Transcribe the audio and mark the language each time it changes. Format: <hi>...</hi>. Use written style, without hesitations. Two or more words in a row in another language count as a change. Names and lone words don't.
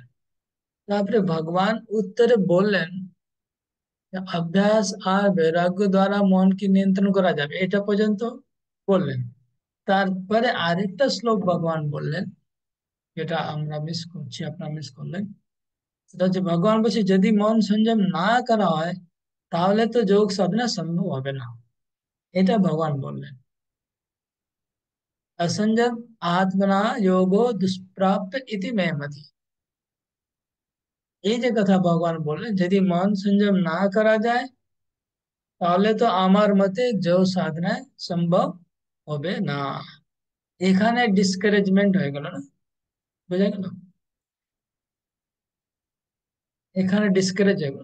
<bn>তারপরে ভগবান উত্তরে বললেন যে অভ্যাস আর বৈরাগ্য দ্বারা মনকে নিয়ন্ত্রণ করা যাবে, এটা পর্যন্ত বললেন। তারপরে আরেকটা শ্লোক ভগবান বললেন, যেটা আমরা মিস করছি, আপনারা মিস করলেন। সেটা হচ্ছে ভগবান বলছে যদি মন সংযম না করা হয় তাহলে তো যোগ সাধনা সম্ভব হবে না, এটা ভগবান বললেন।</bn> <sa>असंजम आत्मना योगो दुष्प्राप्य इति मे मति।</sa> <bn>এই যে কথা ভগবান বললেন, যদি মন সংযম না করা যায় তাহলে তো আমার মতে যোগ সাধনায় সম্ভব হবে না। এখানে ডিসকারেজমেন্ট হয়ে গেল না, বুঝা গেল? এখানে ডিসকারেজ হয়ে গেল।</bn>